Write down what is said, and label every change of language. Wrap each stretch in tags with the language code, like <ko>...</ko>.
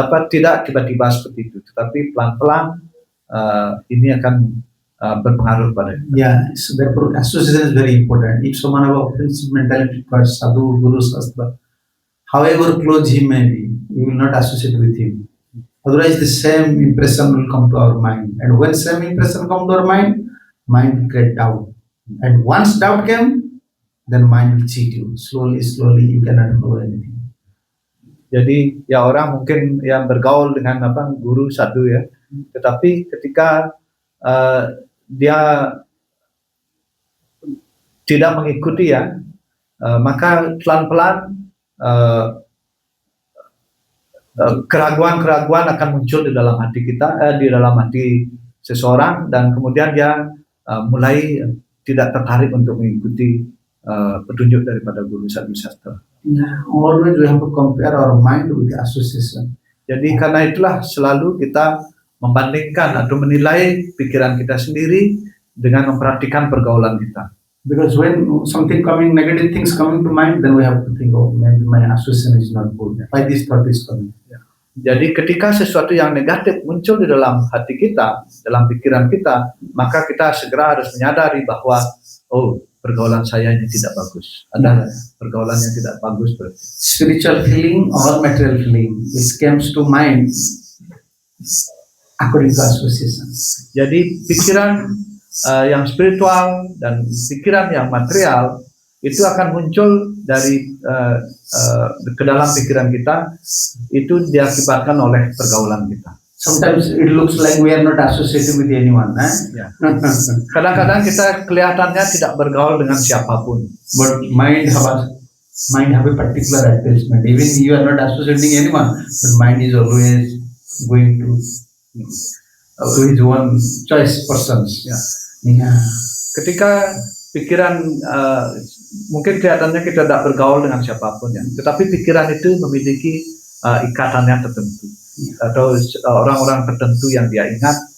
<id>Tidak tiba-tiba seperti itu, tetapi pelan-pelan ini akan berpengaruh pada kita.</id> <en>Yeah, so therefore association is very important. If someone have offensive mentality towards sadhu, guru, shastra, however close he may be, you will not associate with him. Otherwise, the same impression will come to our mind, and when same impression come to our mind will create doubt. And once doubt came, then mind will cheat you. Slowly you cannot follow anything.</en> <id>Jadi ya orang mungkin yang bergaul dengan guru sadhu, ya, tetapi ketika dia tidak mengikuti, ya, maka pelan-pelan keraguan-keraguan akan muncul di dalam hati kita, di dalam hati seseorang, dan kemudian dia mulai tidak tertarik untuk mengikuti petunjuk daripada guru sadhu sastra.</id> <en>Yeah, always we have to compare our mind with the association.</en> <id>Jadi karena itulah selalu kita membandingkan atau menilai pikiran kita sendiri dengan memperhatikan pergaulan kita.</id> <en>Because when something coming, negative things coming to mind, then we have to think, oh, maybe my association is not good. Why this thought is coming? Ya.</en> <id>Jadi ketika sesuatu yang negatif muncul di dalam hati kita, dalam pikiran kita, maka kita segera harus menyadari bahwa pergaulan saya ini tidak bagus. Ada pergaulan yang tidak bagus berarti.</id> <en>Spiritual feeling or material feeling, it comes to mind according to association.</en> <id>Jadi pikiran yang spiritual dan pikiran yang material itu akan muncul dari ke dalam pikiran kita, itu diakibatkan oleh pergaulan kita.</id> <en>Sometimes it looks like we are not associated with anyone. Ya.</en> <id>Kadang-kadang kita kelihatannya tidak bergaul dengan siapapun.</id> <en>But mind have a particular attachment. Even you are not associating anyone, but mind is always going to his one choice persons. Ya. Yeah.</en> <id>Ketika pikiran mungkin kelihatannya kita tidak bergaul dengan siapapun ya, tetapi pikiran itu memiliki ikatannya tertentu atau orang-orang tertentu yang dia ingat.</id>